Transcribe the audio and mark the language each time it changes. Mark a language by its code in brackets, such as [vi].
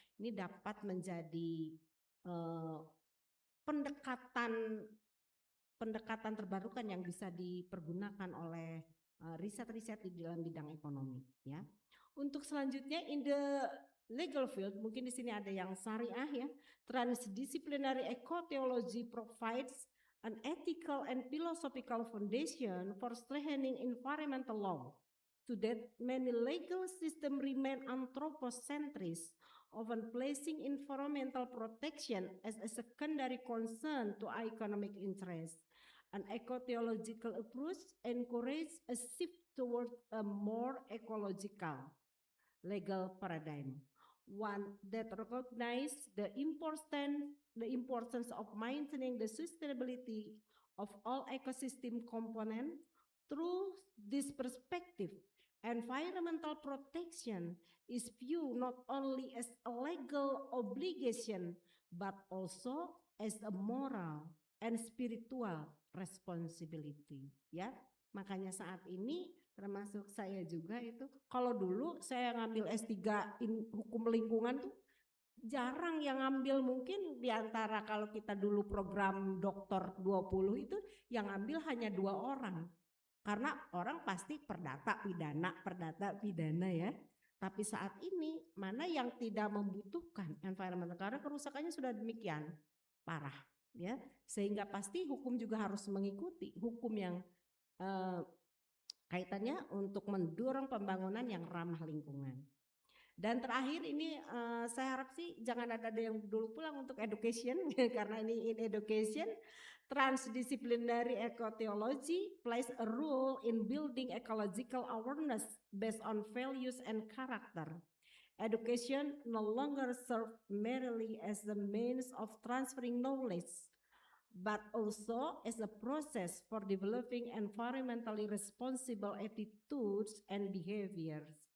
[id] Ini dapat menjadi pendekatan terbarukan yang bisa dipergunakan oleh riset-riset di dalam bidang ekonomi ya. Untuk selanjutnya [en] in the legal field, [id] mungkin di sini ada yang syariah ya. [en] Transdisciplinary ecotheology provides an ethical and philosophical foundation for strengthening environmental law. To that, many legal systems remain anthropocentrist, often placing environmental protection as a secondary concern to economic interests. An ecotheological approach encourages a shift toward a more ecological legal paradigm, one that recognizes the importance of maintaining the sustainability of all ecosystem components. Through this perspective, environmental protection is viewed not only as a legal obligation but also as a moral and spiritual responsibility. [id] Ya, makanya saat ini termasuk saya juga itu, kalau dulu saya ngambil S3 hukum lingkungan tuh jarang yang ngambil, mungkin diantara kalau kita dulu program doktor 20 itu yang ngambil hanya 2 orang. Karena orang pasti perdata pidana ya. Tapi saat ini mana yang tidak membutuhkan environmental karena kerusakannya sudah demikian parah ya. Sehingga pasti hukum juga harus mengikuti hukum yang kaitannya untuk mendorong pembangunan yang ramah lingkungan. Dan terakhir ini saya harap sih jangan ada yang dulu pulang untuk education karena ini [en] in education. Transdisciplinary ecotheology plays a role in building ecological awareness based on values and character. Education no longer serves merely as the means of transferring knowledge, but also as a process for developing environmentally responsible attitudes and behaviors.